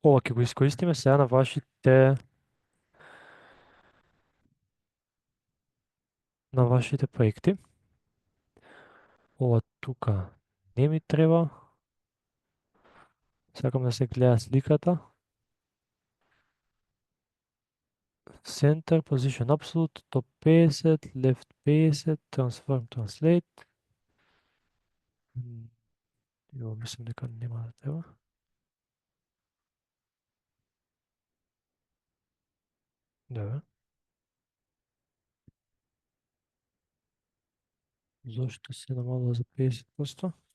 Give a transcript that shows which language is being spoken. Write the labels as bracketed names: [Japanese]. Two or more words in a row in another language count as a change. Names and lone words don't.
[Macedonian] ова ќе го искористиме сега на вашите проекти. Ова тука не ми треба. Сакам да се гледа сликата. [English] Center, position absolute, top 50, left 50, transform, translate. [Macedonian] Јо, мислам дека нема да треба. Добре. Зошто се намалува за 50%?